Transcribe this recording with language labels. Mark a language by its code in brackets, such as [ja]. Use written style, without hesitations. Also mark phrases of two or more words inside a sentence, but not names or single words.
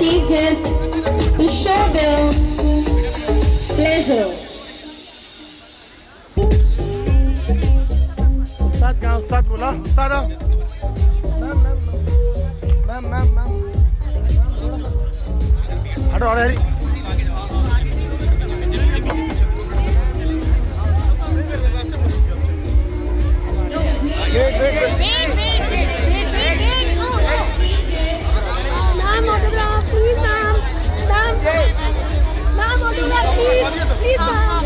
[en] his to show their pleasure. [hi] उस्ताद कहाँ उस्ताद बोला उस्ताद आओ मैम हटो हरी [en] Ma'am, autograph, please, ma'am. Ma'am, autograph, please, ma'am.